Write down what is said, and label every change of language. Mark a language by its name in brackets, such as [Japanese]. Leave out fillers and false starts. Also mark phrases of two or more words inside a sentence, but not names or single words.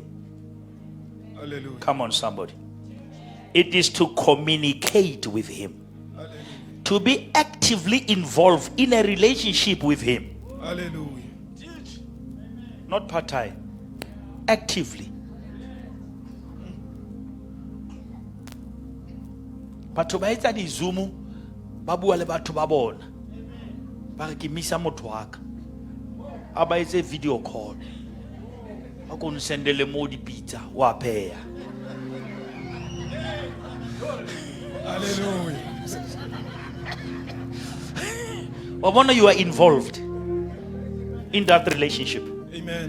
[English] Hallelujah. Come on, somebody. It is to communicate with Him. Hallelujah. To be actively involved in a relationship with Him. Hallelujah. Not part-time. Actively. [Southern Sotho] Batho ba etsa di-Zoom ba bua le batho ba bona. Ba re ke misa motho wa ka. A ba etse [English] video call. [Southern Sotho] A ko nsendele mo dipitsa wa pheya. [English] Hallelujah. Wabona you are involved in that relationship. Amen.